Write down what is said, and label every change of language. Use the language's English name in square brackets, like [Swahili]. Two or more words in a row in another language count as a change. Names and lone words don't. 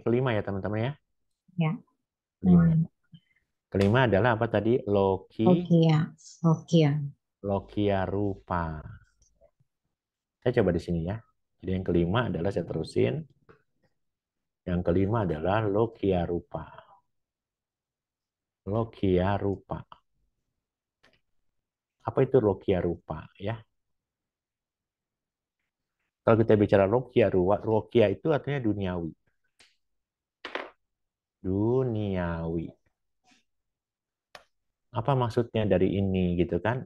[Indonesian] Kelima ya, teman-teman ya. Ya. Kelima. Kelima adalah apa tadi? [Pali] Lokia rupa. [Indonesian] Saya coba di sini ya. Jadi yang kelima adalah saya terusin. Yang kelima adalah [Pali] lokia rupa. Lokia rupa. [Indonesian] Apa itu [Pali] lokia rupa [Indonesian] ya? Kalau kita bicara lokia itu artinya duniawi. Duniawi. Apa maksudnya dari ini gitu kan?